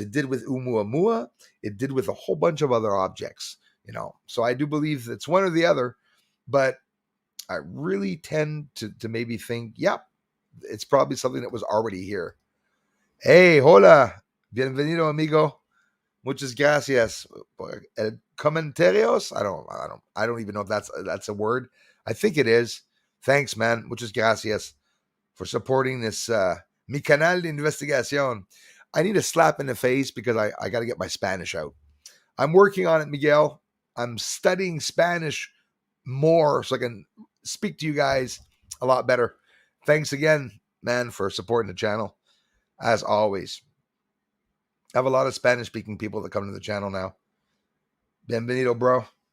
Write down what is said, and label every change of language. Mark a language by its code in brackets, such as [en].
[en] It did with Oumuamua. It did with a whole bunch of other objects, So I do believe it's one or the other, but I really tend to maybe think, yep, it's probably something that was already here. [es] Hey, hola, bienvenido, amigo. Muchas gracias. Comentarios? [en] I don't even know if that's a word. I think it is. Thanks, man. [es] Muchas gracias [en] for supporting this [es] mi canal de investigación. [en] I need a slap in the face because I got to get my Spanish out. I'm working on it, Miguel. I'm studying Spanish more so I can speak to you guys a lot better. Thanks again, man, for supporting the channel. As always, I have a lot of Spanish-speaking people that come to the channel now. Bienvenido, bro.